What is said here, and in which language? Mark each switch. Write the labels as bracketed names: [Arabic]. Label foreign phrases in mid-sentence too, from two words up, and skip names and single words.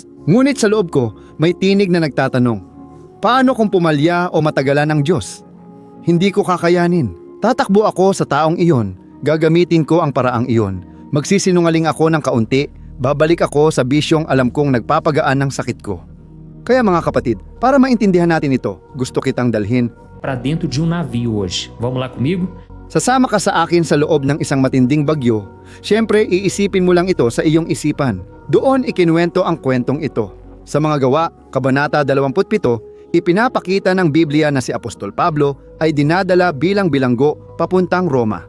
[Filipino] Ngunit sa loob ko, may tinig na nagtatanong, paano kung pumalya o matagalan ng Diyos? Hindi ko kakayanin. Tatakbo ako sa taong iyon, gagamitin ko ang paraang iyon. Magsisinungaling ako ng kaunti, babalik ako sa bisyong alam kong nagpapagaan ng sakit ko. Kaya mga kapatid, para maintindihan natin ito, gusto kitang dalhin [Portuguese] para dentro de navio hoje. Vamos lá comigo? [Filipino] Sasama ka sa akin sa loob ng isang matinding bagyo. Siyempre, iisipin mo lang ito sa iyong isipan. Doon ikinuwento ang kwentong ito. Sa mga gawa, Kabanata 27, ipinapakita ng Biblia na si Apostol Pablo ay dinadala bilang bilanggo papuntang Roma.